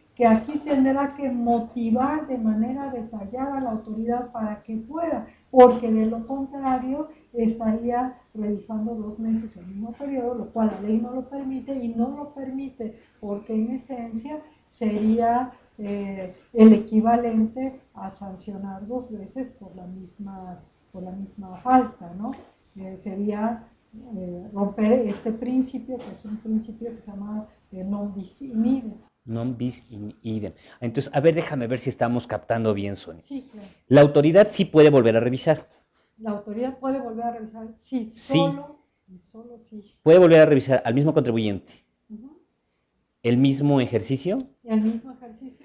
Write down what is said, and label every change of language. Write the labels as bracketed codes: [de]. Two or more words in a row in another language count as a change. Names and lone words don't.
[es] Que aquí tendrá que motivar de manera detallada a la autoridad para que pueda, porque de lo contrario estaría revisando 2 meses el mismo periodo, lo cual la ley no lo permite, y no lo permite porque en esencia sería el equivalente a sancionar 2 veces por la misma falta, ¿no? Sería romper este principio, que es un principio que se llama [la] non bis in idem. Non bis in idem. [es] Entonces, a ver, déjame ver si estamos captando bien, Sonia. Sí, claro. La autoridad sí puede volver a revisar. La autoridad puede volver a revisar, sí, solo sí. Puede volver a revisar al mismo contribuyente. ¿El mismo ejercicio? El mismo ejercicio.